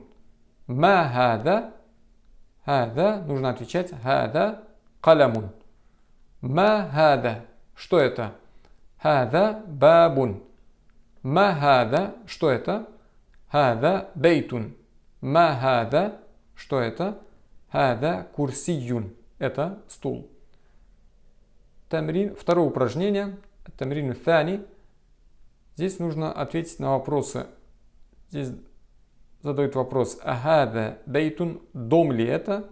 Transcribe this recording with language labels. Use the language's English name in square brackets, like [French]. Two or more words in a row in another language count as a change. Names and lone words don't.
[Arabic] ما هذا. هذا. [Russian] Нужно отвечать. [Arabic] هذا قلمٌ. ما هذا. [Russian] Что это? [Arabic] هذا بابٌ. ما هذا. [Russian] Что это? [Arabic] هذا بيتٌ. ما هذا. [Russian] Что это? [Arabic] هذا كرسيٌّ. [Russian] Это стул. Тамрин. Второе упражнение. [Arabic] تمرين ثاني. [Russian] Здесь нужно ответить на вопросы. Здесь задают вопрос [Arabic] «أهذا بيتٌ» [Russian] – «Дом ли это?»